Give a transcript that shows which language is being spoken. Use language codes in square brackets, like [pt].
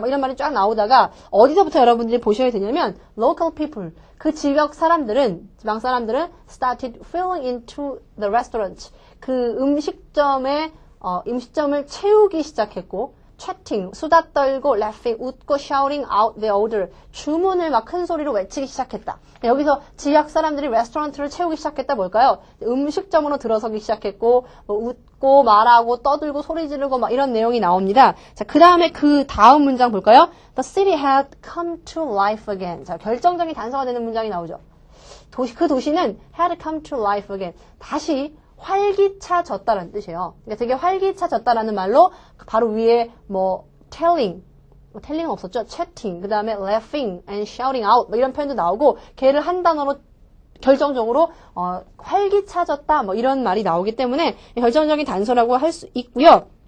[ko] 뭐 이런 말이 쫙 나오다가 어디서부터 여러분들이 보셔야 되냐면 [en] local people [ko] 그 지방 사람들은 [en] started filling into the restaurant [ko] 그 음식점을 채우기 시작했고 chatting, 수다 떨고, laughing, 웃고, [en] shouting out the order. [ko] 주문을 막 큰 소리로 외치기 시작했다. 여기서 지역 사람들이 레스토랑트를 채우기 시작했다 뭘까요? 음식점으로 들어서기 시작했고, 뭐 웃고, 말하고, 떠들고, 소리 지르고, 막 이런 내용이 나옵니다. 자, 그 다음에 그 다음 문장 볼까요? [en] The city had come to life again. [ko] 자, 결정적인 단서가 되는 문장이 나오죠. 그 도시는 [en] had come to life again. [ko] 다시 활기차졌다라는 뜻이에요. 그러니까 되게 활기차졌다라는 말로 바로 위에 뭐 telling은 없었죠. chatting, 그 다음에 [en] laughing and shouting out [ko] 뭐 이런 표현도 나오고 걔를 한 단어로 결정적으로 활기차졌다 뭐 이런 말이 나오기 때문에 결정적인 단서라고 할 수 있고요.